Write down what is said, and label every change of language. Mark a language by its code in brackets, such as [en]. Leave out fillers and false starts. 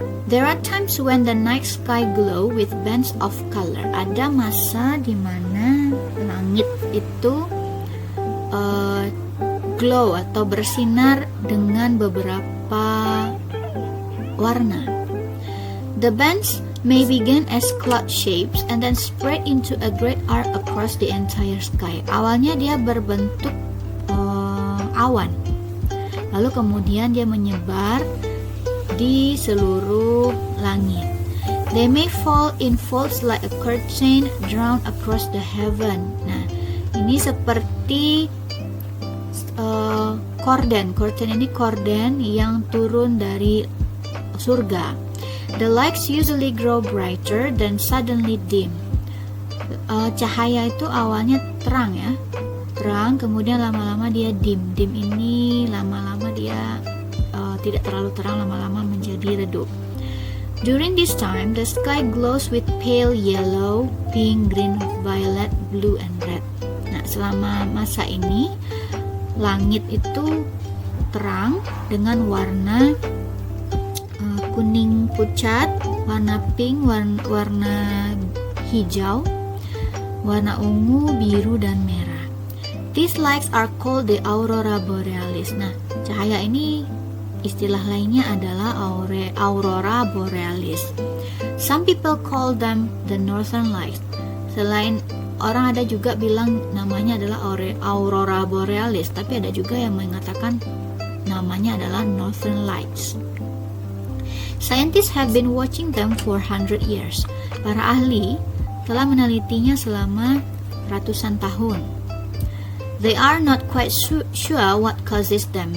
[en] There are times when the night sky glow with bands of color. [id] Ada masa di mana langit itu glow atau bersinar dengan beberapa warna. [en] The bands may begin as cloud shapes and then spread into a great arc across the entire sky. [id] Awalnya dia berbentuk awan, lalu kemudian dia menyebar di seluruh langit. [en] They may fall in folds like a curtain drawn across the heaven. [id] Nah, ini seperti korden. Korden ini korden yang turun dari surga. [en] The lights usually grow brighter then suddenly dim. [id] Cahaya itu awalnya terang ya, terang, kemudian lama-lama dia dim. Dim ini lama-lama dia tidak terlalu terang, lama-lama menjadi redup. [en] During this time, the sky glows with pale yellow, pink, green, violet, blue, and red. [id] Nah, selama masa ini langit itu terang dengan warna kuning pucat, warna pink, warna hijau, warna ungu, biru, dan merah. [en] These lights are called the aurora borealis. [id] Nah, cahaya ini istilah lainnya adalah aurora borealis. [en] Some people call them the northern lights. [id] Selain orang ada juga bilang namanya adalah aurora borealis, tapi ada juga yang mengatakan namanya adalah northern lights. [en] Scientists have been watching them for 100 years. [id] Para ahli telah menelitinya selama ratusan tahun. [en] They are not quite sure what causes them.